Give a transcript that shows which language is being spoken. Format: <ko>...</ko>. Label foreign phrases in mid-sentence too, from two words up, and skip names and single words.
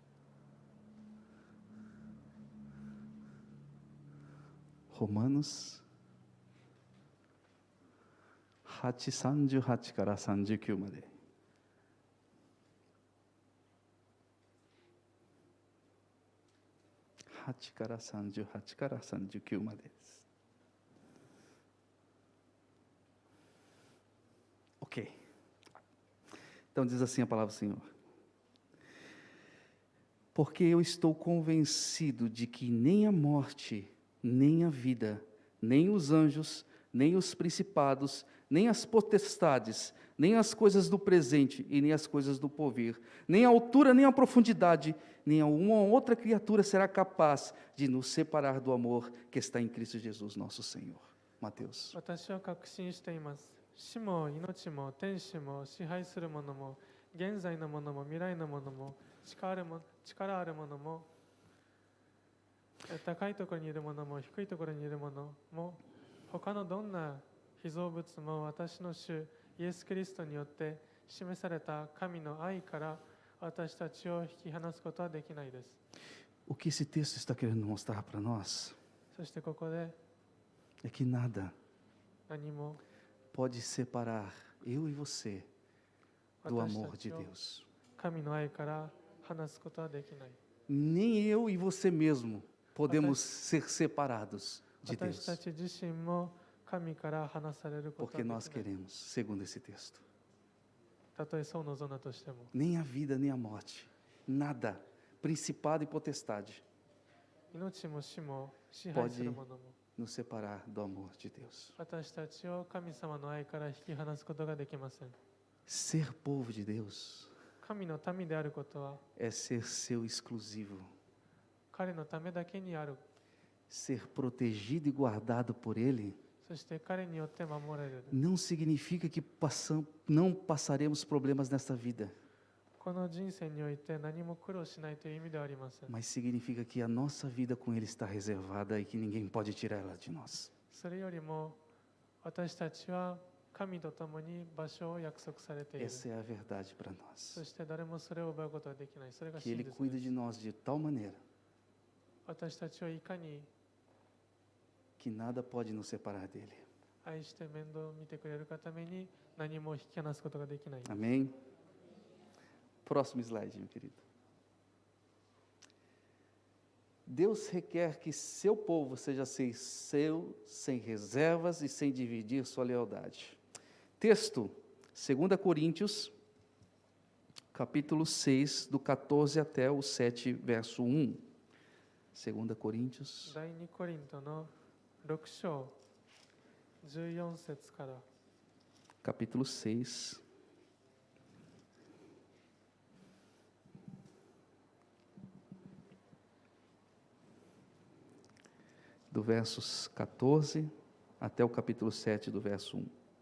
<ja>Romanos 8:38 から39まで。8から38から39までです。Ok.</ja> <pt>Então diz assim a palavra do Senhor. Porque eu estou convencido de que nem a morte, nem a vida, nem os anjos, nem os principados, nem as potestades, nem as coisas do presente e nem as coisas do porvir, nem a altura, nem a profundidade, nem alguma outra criatura será capaz de nos separar do amor que está em Cristo Jesus, nosso Senhor. Mateus.</pt> <ja>私は確信しています。死も命も天使も支配するものも現在のものも未来のものも力あるものも高いところにいるものも低いところにいるものも他のどんな被造物も私の主イエス・キリストによって示された神の愛から私たちを引き離すことはできないです。</ja> <pt>O que esse texto está querendo mostrar para nós</pt> <ja>そしてここで</ja> <pt>é que nada</pt> <ja>何も</ja> <pt>pode separar eu e você do</pt> <ja>私 amor た de ちを Deus. 神の愛から離すことはできない。</ja> <pt>Nem eu e você mesmo podemos ser separados de</pt> <ja>私た Deus, ち自身も神から離されることは porque できな nós い。</ja> <pt>queremos, segundo esse texto.</pt> <ja>たとえそう望んだとしても</ja> <pt>Nem a vida, nem a morte, nada, principado e potestade,</pt> <ja>命も死も支配するものも</ja> <pt>nos separar do amor de Deus.</pt> <ja>私たちを神様の愛から引き離すことができません。</ja> <pt>Ser povo de Deus</pt> <ja>神の民であることは</ja> <pt>é ser seu exclusivo,</pt> <ja>彼のためだけにある。</ja> <pt>ser protegido e guardado por Ele.</pt> <ja>そして彼によって守られる。</ja> <pt>Não significa que não passaremos problemas nesta vida,</pt> <ja>この人生において何も苦労しないという意味ではありません。</ja> <pt>mas significa que a nossa vida com Ele está reservada e que ninguém pode tirar ela de nós.</pt> <ja>それよりも私たちは神と共に場所を約束されている。</ja> <pt>Essa é a verdade para</pt> <ja>そ nós. して誰もそれを奪うことはできない。それが Que 真 Ele 実 cuida です。</ja> <pt>de nós de tal maneira</pt> <ja>私たちをいかに</ja> <pt>que nada pode nos separar dele.</pt> <ja>愛して面倒を見てくれるがために何も引き離すことができない。</ja> <pt>Amém? Próximo slide, meu querido. Deus requer que seu povo seja seu, sem reservas e sem dividir sua lealdade. Texto, 2 Coríntios, capítulo 6, do 14 até o 7, verso 1. 2 Coríntios,</pt> <ja>第2コリントの6章14節から</ja> <pt>capítulo 6. Do versos 14 até o capítulo 7, do verso 1.</pt>